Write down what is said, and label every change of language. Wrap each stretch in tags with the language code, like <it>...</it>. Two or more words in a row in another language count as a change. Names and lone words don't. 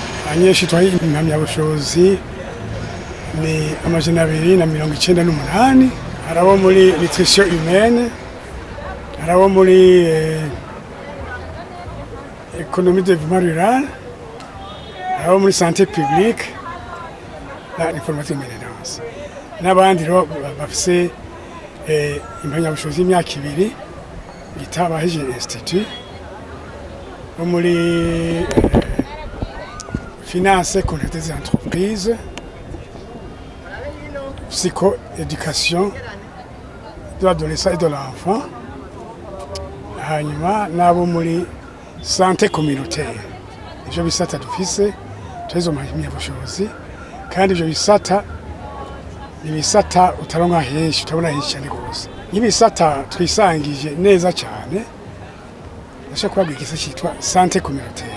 <rn>anyesha twaye impamyabushobozi ni amajana 298 harabo muri</rn> <fr>nutrition humaine</fr> <rn>harabo muri</rn> <fr>économie de développement rural</fr> <rn>harabo muri</rn> <fr>santé publique</fr> <rn>na</rn> <fr>informatique maintenance</fr> <rn>n'abandi ro bafise impamyabushobozi y'imyaka 2 bitabaheje institut bo muri</rn> <fr>finance et comptabilité des entreprises, psycho-éducation de l'adolescent et de l'enfant,</fr> <rn>hanyuma nabo muri</rn> <fr>santé communautaire.</fr> <rn>Ivyo bisata dufise tuzo impamyabushobozi kandi ivyo bisata ni bisata utaronka henshi utabona henshi cyane gose. N'ibisata twisangije neza cyane ndashaka kubabwira igisa cyitwa</rn> <fr>santé communautaire.</fr>